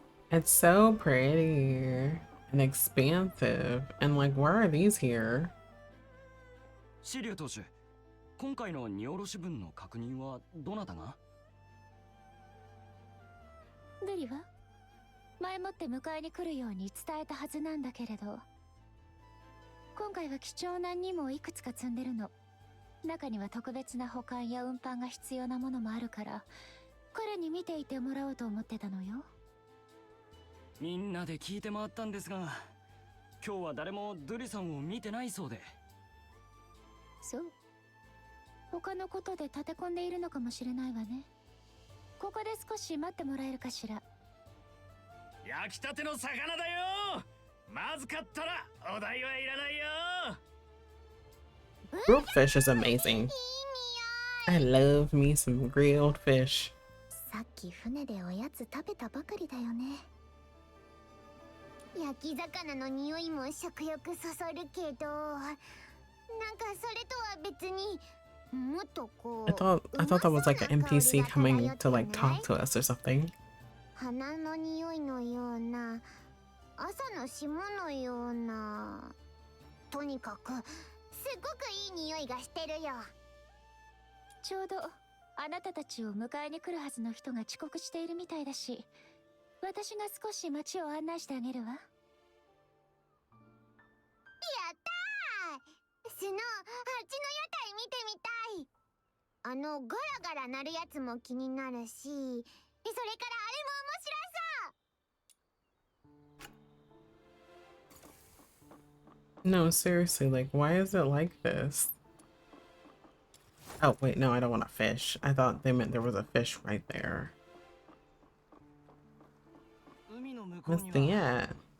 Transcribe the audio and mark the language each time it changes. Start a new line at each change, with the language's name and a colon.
English: It's so pretty and expansive. And like, where are these here?
Japanese: シリュウ投手、今回の荷下ろし分の確認はどなたが？ルリは前もって迎えに来るように伝えたはずなんだけれど、今回は貴重な荷物をいくつか積んでるの。中には特別な保管や運搬が必要なものもあるから、彼に見ていてもらおうと思ってたのよ。みんなで聞いて回ったんですが、今日は誰もドゥリさんを見てないそうで。そう。他のことで立て込んでいるのかもしれないわね。ここで少し待ってもらえるかしら。焼きたての魚だよ。まずかったらお代はいらないよ。
English: Grilled fish is amazing. I love me some grilled fish.
Japanese: さっき船でおやつ食べたばかりだよね。焼き魚の匂いも食欲そそるけど、なんかそれとは別にもっとこう
English: I thought that was like an NPC coming to like talk to us or something.
Japanese: 花の匂いのような、朝の霜のような、とにかくすごくいい匂いがしてるよ。ちょうどあなたたちを迎えに来るはずの人が遅刻しているみたいだし、私が少し街を案内してあげるわ。やったー！スノー、あっちの屋台見てみたい。ガラガラ鳴るやつも気になるし、それからあれも面白そう。
English: No, seriously, like, why is it like this? Oh, wait, no, I don't want a fish. I thought they meant there was a fish right there. What's the at?